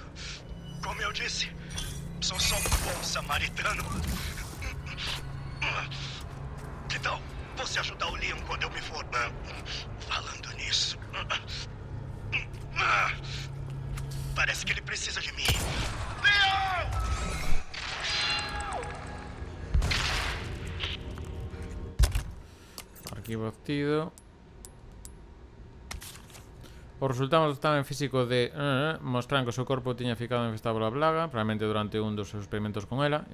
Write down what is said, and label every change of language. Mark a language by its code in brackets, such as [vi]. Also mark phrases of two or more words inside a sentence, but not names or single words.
[pt] Como eu disse, sou só um bom samaritano. Que tal você ajudar o Leon quando eu me for? Falando nisso... Parece que ele precisa de mim. Leon! [gl] Arquivo activo. Os resultados do examen físico de mostran que o seu corpo tiña ficado infestado pola plaga, probablemente durante un dos seus experimentos con ela.